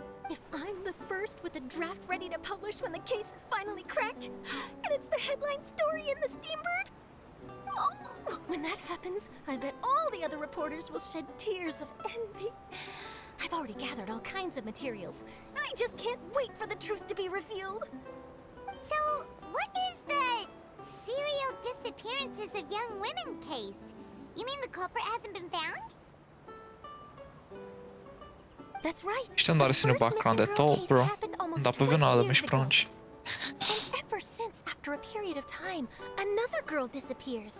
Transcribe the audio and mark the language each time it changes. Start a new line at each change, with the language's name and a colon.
English: If I'm the first with a draft ready to publish when the case is finally cracked, and it's the headline story in the Steambird, oh, when that happens, I bet all the other reporters will shed tears of envy. I've already gathered all kinds of materials. I just can't wait for the truth to be revealed. So, what is the serial disappearances of young women case? You mean the culprit hasn't been found? That's right.
Portuguese: Isto andar assim no background é top, bro. Não dá para ver nada, mas pronto.
English: And ever since, after a period of time, another girl disappears.